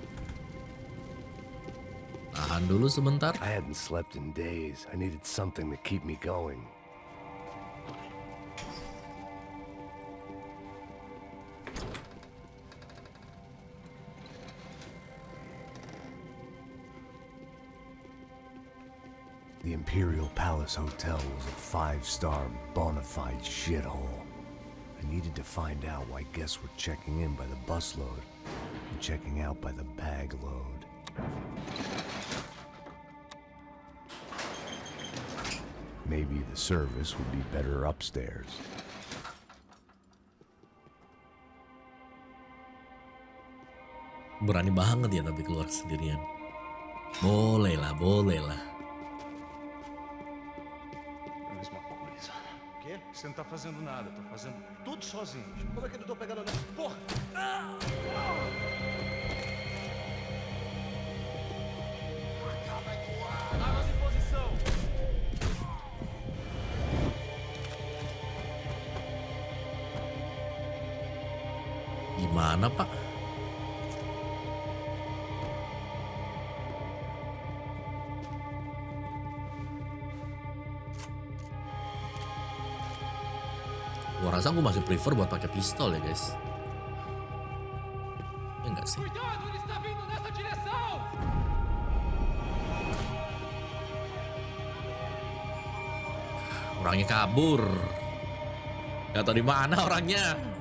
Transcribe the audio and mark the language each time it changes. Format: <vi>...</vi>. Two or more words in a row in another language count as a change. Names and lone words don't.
<id>Tahan dulu sebentar.</id> <en>I hadn't slept in days. I needed something to keep me going. The Imperial Palace Hotel was a 5-star bona fide shithole. I needed to find out why guests were checking in by the busload and checking out by the bag load. Maybe the service would be better upstairs.</en> <id>Berani banget ya tapi keluar sendirian. Boleh lah, boleh lah.</id> <pt>A mesma coisa. O quê? Você não tá fazendo nada, tô fazendo tudo sozinho. Como é que eu não tô pegando nada? Porra! Armas em posição!</pt> <id>Gimana Pak? Gua rasa gue masih prefer buat pakai pistol ya guys. Ya enggak sih?</id> <pt>Cuidado, ele está vindo nessa direção!</pt> <id>Orangnya kabur. Gak tau di mana orangnya.</id>